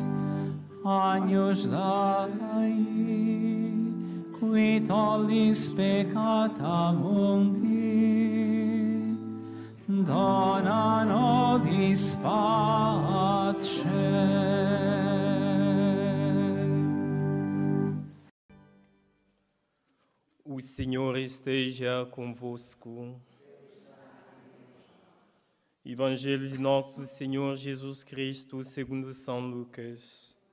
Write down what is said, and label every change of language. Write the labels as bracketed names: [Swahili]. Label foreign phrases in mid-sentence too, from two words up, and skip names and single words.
[Latin] Agnus Dei, qui tollis peccata mundi, dona nobis pace. [Portuguese] O Senhor esteja convosco. Evangelho de nosso Senhor Jesus Cristo, segundo São Lucas.